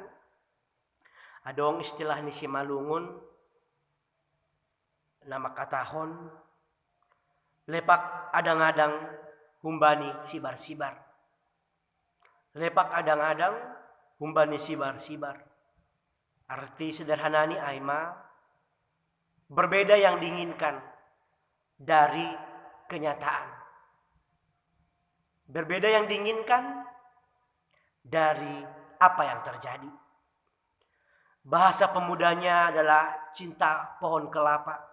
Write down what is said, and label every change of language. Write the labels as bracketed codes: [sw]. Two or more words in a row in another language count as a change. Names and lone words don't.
[bts] Adong istilah ni si malungun na makatahon. Lepak adang-adang humbani sibar-sibar. Lepak adang-adang humbani sibar-sibar. [id] Arti sederhanani aima berbeda yang diinginkan dari kenyataan. Berbeda yang diinginkan dari apa yang terjadi. Bahasa pemudanya adalah cinta pohon kelapa.